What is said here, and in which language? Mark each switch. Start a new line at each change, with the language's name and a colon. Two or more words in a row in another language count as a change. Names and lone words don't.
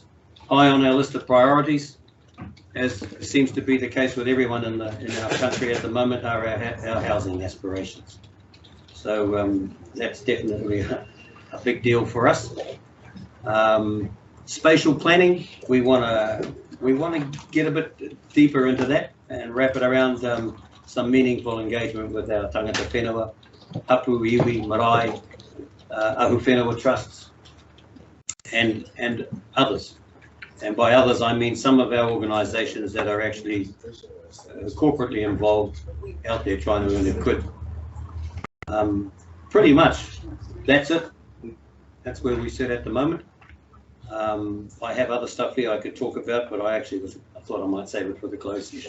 English: High on our list of priorities, as seems to be the case with everyone in our country at the moment, are our housing aspirations. So that's definitely a big deal for us. Spatial planning, we want to get a bit deeper into that and wrap it around some meaningful engagement with our
Māori: tangata whenua, hapu, iwi, marae, ahu whenua
English: trusts, and others. And by others, I mean some of our organisations that are actually corporately involved out there trying to earn a quid. Pretty much, that's it. That's where we sit at the moment. I have other stuff here I could talk about, but I thought I might save it for the closed session.